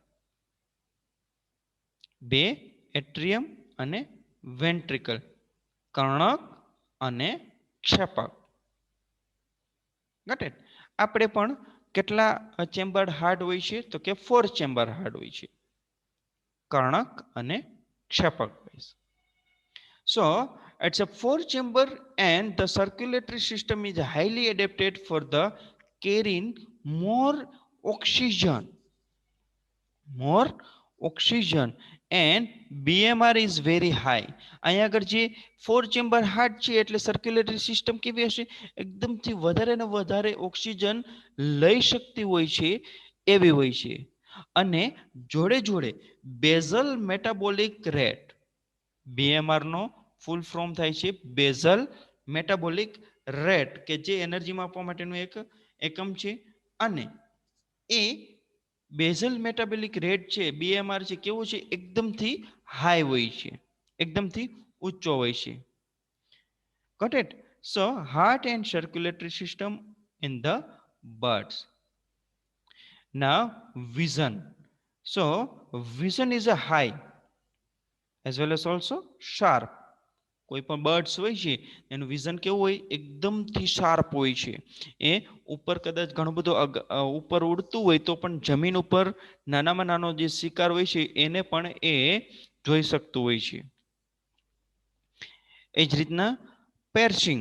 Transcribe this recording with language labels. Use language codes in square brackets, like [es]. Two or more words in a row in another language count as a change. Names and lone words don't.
[gu] 2 એટ્રિયમ અને વેન્ટ્રિકલ, કર્ણક અને ક્ષેપક. [en] Got it? [gu] આપણે પણ કેટલા [en] chamber heart [gu] હોય છે તો કે 4 [en] chamber heart [gu] હોય છે, કર્ણક અને ક્ષેપક. [en] So it's a 4 chamber and the circulatory system is highly adapted for the carrying more oxygen and BMR is very high. [gu] અહીંયા આગળ જે 4 [en] chamber heart [gu] છે એટલે [en] circulatory system [gu] કેવી હશે, એકદમથી વધારે ને વધારે ઓક્સિજન લઈ શકતી હોય છે એવી હોય છે, અને જોડે જોડે [en] basal metabolic rate, [gu] BMR નો [en] full form [gu] થાય છે [en] basal metabolic rate, [gu] કે જે એનર્જી માપવા માટેનું એક એકમ છે, અને એ [en] basal metabolic rate [gu] છે BMR છે કેવું છે, એકદમથી હાઈ હોય છે, એકદમથી ઊંચો હોય છે. [en] Got it? So heart and circulatory system in the birds. Now vision. So vision is a high as well as also sharp. [gu] કોઈ પણ બર્ડ્સ હોય છે એનું વિઝન કેવું હોય, એકદમથી શાર્પ હોય છે. એ ઉપર કદાચ ઘણું બધું ઉપર ઉડતું હોય તો પણ જમીન ઉપર નાનામાં નાનો જે શિકાર હોય છે એને પણ એ જોઈ શકતું હોય છે. એ જ રીતના પેર્સિંગ.